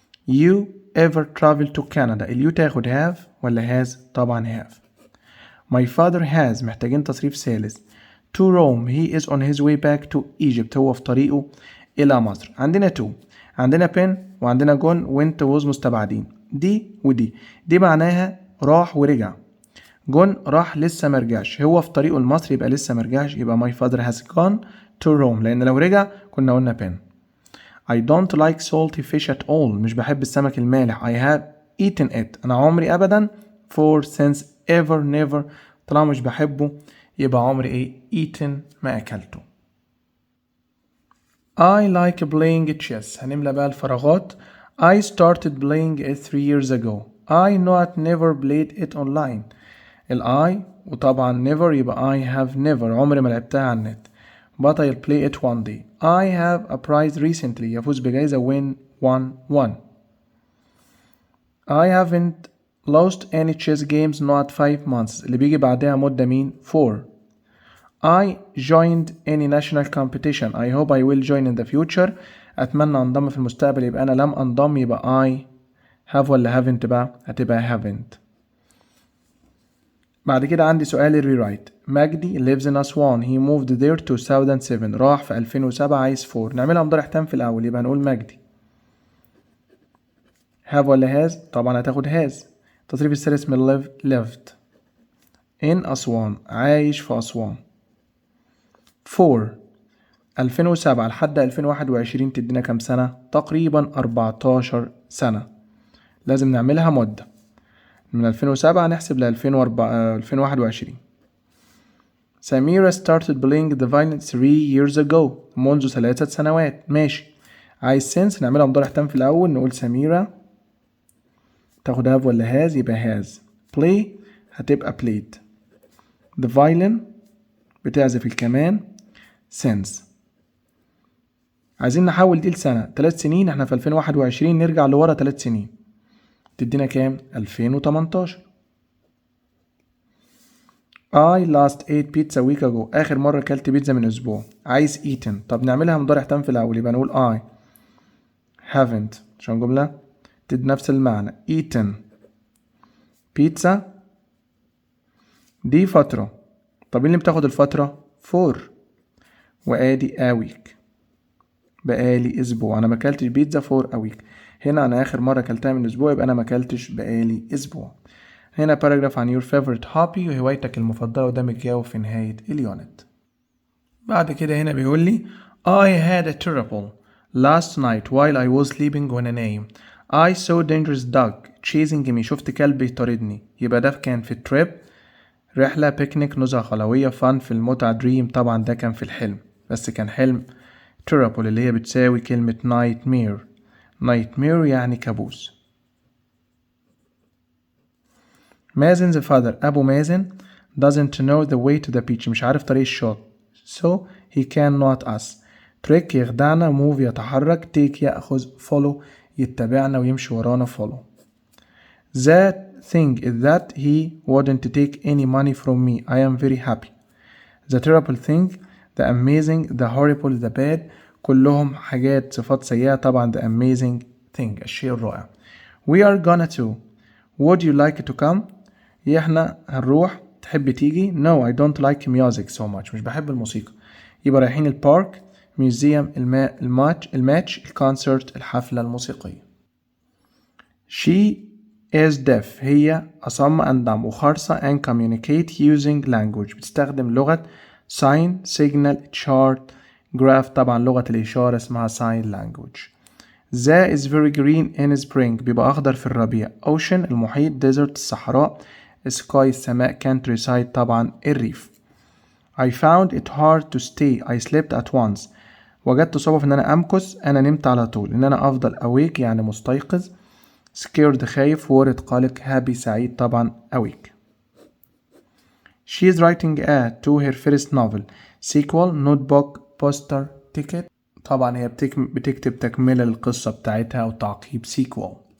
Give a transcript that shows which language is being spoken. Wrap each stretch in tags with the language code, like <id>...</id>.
<en>you ever travel to Canada اليو تاخد have ولا has طبعا have. my father has</en> <ar>محتاجين تصريف ثالث.</ar> <en>to Rome he is on his way back to Egypt</en> <ar>هو في طريقه إلى مصر.</ar> <en>عندنا to عندنا been وعندنا gone went was مستبعدين.</en> <ar>دي ودي دي معناها راح ورجع. جون راح لسه مرجعش هو في طريقه لمصر يبقى لسه مرجعش يبقى</ar> <en>my father has gone to Rome</en> <ar>لأن لو رجع كنا قلنا been.</ar> <en>I don't like salty fish at all</en> <ar>مش بحب السمك المالح.</ar> <en>I have eaten it</en> <ar>أنا عمري أبدا for since ever never طالما مش بحبه يبقى عمري إيه eaten ما أكلته.</ar> <en>I like playing chess هنملى بقى الفراغات. I started playing it 3 years ago. I not never played it online.</en> <ar>I وطبعا never يبقى</ar> <en>I have never</en> <ar>عمري ما لعبتها على النت.</ar> <en>but I'll play it one day. I have a prize recently</en> <ar>يفوز بجائزة</ar> <en>win one. I haven't lost any chess games not 5 months</en> <ar>اللي بيجي بعدها مدة مين</ar> <en>4. I joined any national competition. I hope I will join in the future.</en> <ar>أتمنى أنضم في المستقبل يبقى أنا لم أنضم يبقى</ar> <en>I have</en> <ar>ولا haven't بقى هتبقى haven't. بعد كده عندي سؤال الريرايت.</ar> <en>Magdy lives in Aswan he moved there 2007</en> <ar>راح في 2007 عايز</ar> <en>4.</en> <ar>نعملها مضارع تام في الأول يبقى هنقول مجدي have ولا has؟ طبعا هتاخد has. التصريف الثالث من lived in أسوان عايش في أسوان. 4 2007 لحد 2021 تدينا كام سنة؟ تقريبا 14 سنة. لازم نعملها مدة من 2007 نحسب ل 2021.</ar> <en>Samira started playing the violin 3 years ago</en> <ar>منذ 3 سنوات. ماشي. عايز since نعملها مضارع تام في الأول نقول سميرة تاخد have ولا has؟ يبقى has.</ar> <en>play هتبقى played. the violin بتعزف الكمان since.</en> <ar>عايزين نحول دي لسنة. 3 سنين احنا في 2021 نرجع لورا 3 سنين تدينا كام؟ 2018.</ar> <en>I last ate pizza a week ago</en> <ar>آخر مرة كلت بيتزا من أسبوع. عايز eaten. طب نعملها مضارع تام في الأول يبقى نقول</ar> <en>I haven't</en> <ar>عشان جملة تدي نفس المعنى. eaten pizza دي فترة. طب اللي بتاخد الفترة؟ for وآدي a week بقالي أسبوع. أنا مكلتش بيتزا</ar> <en>for a week.</en> <ar>هنا أنا آخر مرة كلتها من أسبوع يبقى أنا مكلتش بقالي أسبوع. هنا باراجراف عن</ar> <en>your favorite hobby</en> <ar>وهوايتك المفضلة وده متجاوب في نهاية اليونت.</ar> <en>بعد كده هنا بيقول لي I had a terrible last night while I was sleeping</en> <ar>وأنا نايم.</ar> <en>I saw dangerous dog chasing me</en> <ar>شفت كلب يطاردني. يبقى ده كان في trip رحلة بيكنيك نزهة خلوية fun في المتعة dream طبعا ده كان في الحلم بس كان حلم. terrible اللي هي بتساوي كلمة nightmare يعني كابوس.</ar> <en>Mazen the father</en> <ar>أبو مازن</ar> <en>doesn't know the way to the beach</en> <ar>مش عارف طريق الشاطئ</ar> <en>so he cannot us.</en> <ar>trick يخدعنا move يتحرك take يأخذ follow يتبعنا ويمشي ورانا follow.</ar> <en>that thing is that he wouldn't take any money from me. I am very happy. the terrible thing the amazing the horrible the bad</en> <ar>كلهم حاجات صفات سيئة طبعا</ar> <en>the amazing thing</en> <ar>الشيء الرائع.</ar> <en>we are gonna to would you like to come؟</en> <ar>احنا هنروح تحب تيجي؟</ar> <en>no I don't like music so much</en> <ar>مش بحب الموسيقى. يبقى رايحين البارك ميوزيوم الماتش الكونسرت الحفلة الموسيقية.</ar> <en>she is deaf هي أصم and dumb وخرصة and communicate using language</en> <ar>بتستخدم لغة</ar> <en>sign signal chart graph</en> <ar>طبعا لغة الإشارة اسمها</ar> <en>sign language. the is very green in spring</en> <ar>بيبقى أخضر في الربيع. ocean المحيط desert الصحراء sky السماء countryside طبعا الريف.</ar> <en>I found it hard to stay I slept at once</en> <ar>وجدت صعوبة في إن أنا أمكث أنا نمت على طول. إن أنا أفضل awake يعني مستيقظ. scared خايف worried قلق happy سعيد طبعا awake.</ar> <en>She is writing to her first novel sequel notebook poster ticket</en> <ar>طبعا هي بتكتب تكملة للقصة بتاعتها وتعقيب</ar> <en>sequel.</en>